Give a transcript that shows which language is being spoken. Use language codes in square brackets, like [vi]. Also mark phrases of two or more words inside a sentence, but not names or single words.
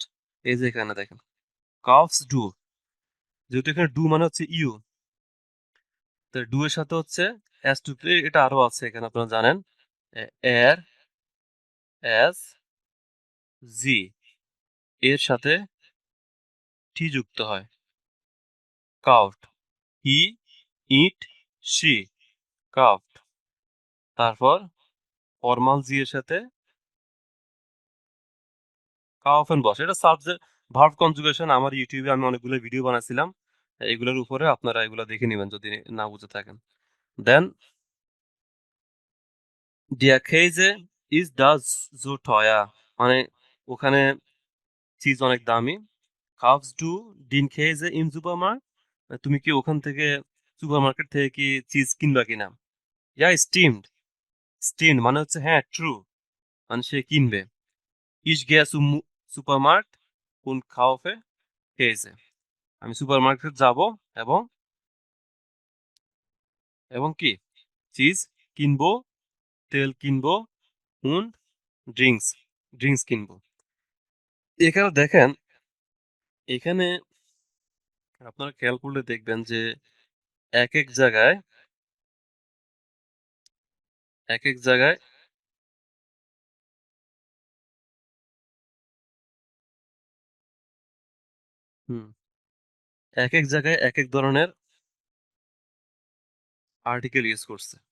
[bn] এই যে এখানে দেখেন [de] kaufst du, [bn] যেহেতু এখানে ডু মানে হচ্ছে ইউ, তো ডু এর সাথে হচ্ছে এস টু, এটা আরো আছে এখানে আপনারা জানেন, [de] er es sie, [bn] এর সাথে টি যুক্ত হয়, কাউফট, [en] he it she, [bn] কাউফট। তারপর ফর্মাল জি এর সাথে কাউফেন বসে। এটা [en] subject verb conjugation, [bn] আমার ইউটিউবে আমি অনেকগুলো ভিডিও বানাইছিলাম, এগুলোর উপরে আপনারা এগুলো দেখে নেবেন যদি না বুঝে থাকেন। [de] দেন der Käse ist da so teuer, [bn] মানে ওখানে চিজ অনেক দামি। [de] kaufst du den Käse im Supermarkt, [bn] তুমি কি ওখান থেকে সুপারমার্কেট থেকে কি চিজ কিনবা কিনা? [de] ja stimmt, stimmt [bn] মানে হচ্ছে হ্যাঁ ট্রু, মানে সে কিনবে। [de] Ich gehe zum Supermarkt und kaufe Käse, [bn] আমি সুপারমার্কেট যাব এবং এবং কি চিজ কিনবো, তেল কিনবো, und ড্রিঙ্কস কিনবো। এখানে দেখেন, এখানে আপনারা খেয়াল করলে দেখবেন যে এক এক জায়গায় এক এক জায়গায় হুম এক এক জায়গায় এক এক ধরনের আর্টিকেল ইউজ করছে।